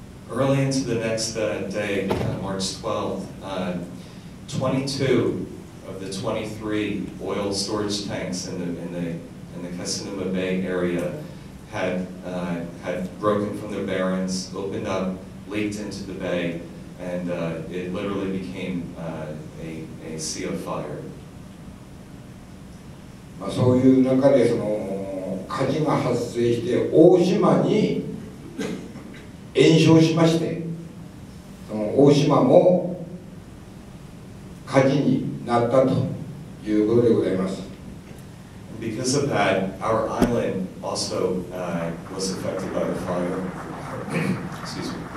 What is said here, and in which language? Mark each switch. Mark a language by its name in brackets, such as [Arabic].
[English] Early into the next day, March 12th, 22 of the 23 oil storage tanks in the Kesinuma Bay area had broken from their bearings, opened up, leaked into the bay, and it literally became a sea of fire. [Japanese] そういう中でその火事が発生して大島に延焼しまして、その大島も火事になったということでございます。 [English] Because of that, our island also was affected by the fire. Excuse me.